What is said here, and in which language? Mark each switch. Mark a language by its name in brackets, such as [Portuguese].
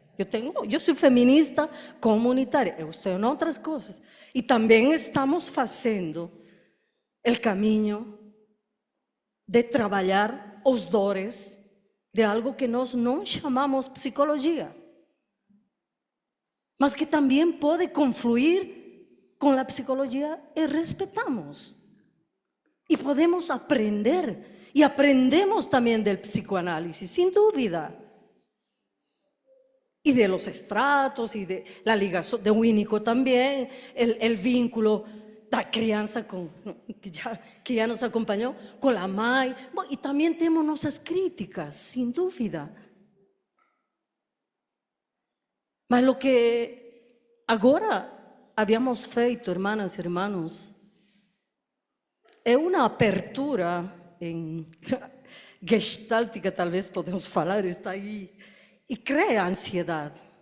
[Portuguese] Eu sou feminista comunitária, eu estou em outras coisas. E também estamos fazendo o caminho de trabalhar os dores de algo que nós não chamamos psicologia, mas que também pode confluir [Spanish] con la psicología y respetamos. Y podemos aprender. Y aprendemos también del psicoanálisis, sin duda. Y de los estratos, y de la ligación de Winnicott también, el vínculo [Portuguese] da criança [Spanish] que ya nos acompañó, con la mãe. Y también tenemos nuestras críticas, sin duda. [Portuguese] Mas [Spanish] lo que [Portuguese] agora [Spanish] habíamos [Portuguese] feito, [Spanish] hermanas y hermanos, [Portuguese] é uma apertura em gestáltica, talvez podemos falar, está aí, e cria ansiedade.